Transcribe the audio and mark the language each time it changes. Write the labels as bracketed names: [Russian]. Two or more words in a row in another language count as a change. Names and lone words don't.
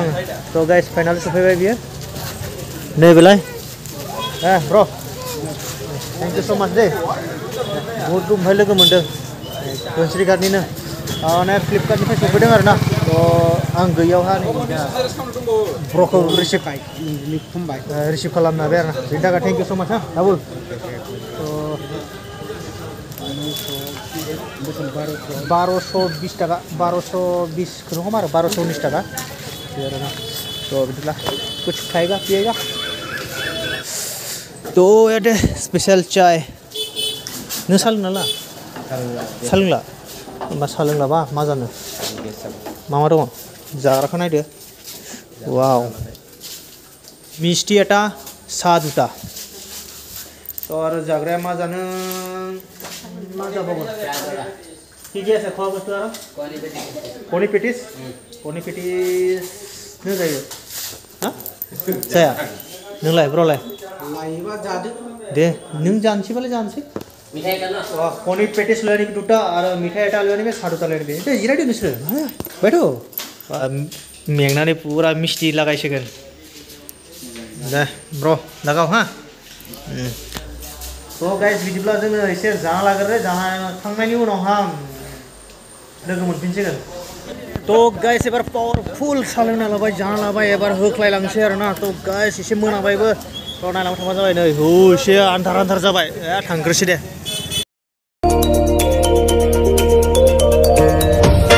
[Bodo] आङो थ' गाइस फाइनालि सफैबाय बियो नैबेलाय ब्र' [English] thank you so much [Bodo] दे बहुत ओमफ्राय लोगो मोनदों धनसिरि घाटनिनो माने फ्लिपकार्टनिफ्राय सफैदों आरोना थ' आं गैयियावहा ब्र'खौ रिसिभ खालामनो हाबाय आरोना बेनि थाखाय [English] thank you so much [Bodo] दाबो थ' 1220 टाका 1220 खौनो हम आरो 1219 टाका बे आरोना थ' बिदिब्ला [Hindi] कुछ खाएगा पिएगा तो यार [Bodo] स्पेशल चाय नों सा लोंना ला सा लोंला होमबा सा लोंलाबा मा जानो मा दङ जाग्राखौ नायदो वाव [Assamese] মিষ্টি এটা চা দুটা [Bodo] तो आरो जाग्राया मा जानो मा जाबावगोन [Assamese] কি কি আছে খোৱা বস্তু আৰু কণী পেটিছ [Bodo] নো जायो हा जाया नोंलाय ब्र'लाय लायोबा जादो दे नों जानोसैबालाय जानोसै [Assamese] মিঠাই এটা না কণী পেটিছ [Hindi] लेने की [Assamese] दुटा [Hindi] और मिठाई [Assamese] এটা [Hindi] लेने में [Assamese] চা দুটা [Hindi] लेने में [Bodo] दे जिरायदो नोंसोर बैठो मेंनानै पूरा मिस्टि लागायसिगोन दे ब्र' लागाव हा तो गाइस बिदिब्ला जोङो एसे जाना लाग्रोदो जाखांनायनि उनावहा लोगो मोनफिनसिगोन तो गाइस एबार पावरफुल सा लोंना लाबाय जाना लाबाय एबार होख्लायलांसै आरोना तो गाइस एसे मोनाबायबो थ' नायलांबाय थांबा जाबाय नै एसे आन्धार जाबाय थांग्रोसै दे